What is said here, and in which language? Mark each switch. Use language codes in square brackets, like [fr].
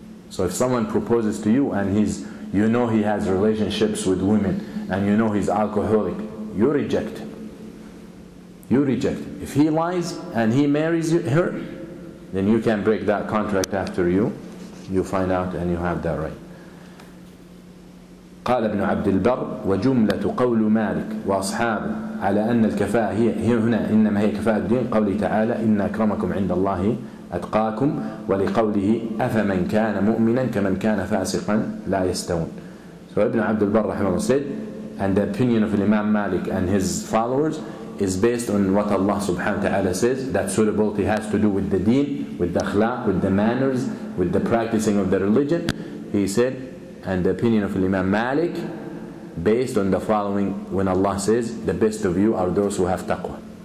[en] So if someone proposes to you and you know he has relationships with women and you know he's alcoholic, you reject him. You reject him. If he lies and he marries her, then you can break that contract after you find out and you have that right. [ar] قال ابن عبد البر وجملة قول مالك وأصحابه على أن الكفاءة هي هنا إنما هي كفاءة الدين قوله تعالى إن أكرمكم عند الله أتقاكم ولقوله أفمن كان مؤمنا كمن كان فاسقا لا يستوون. [en] So Ibn Abdul Barr rahimahullah said, and the opinion of Imam Malik and his followers is based on what Allah subhanahu wa ta'ala says, that suitability has to do with the deen, with the akhlaq, with the manners, with the practicing of the religion. He said, and the opinion of Imam Malik based on the following, when Allah says, the best of you are those who have taqwa.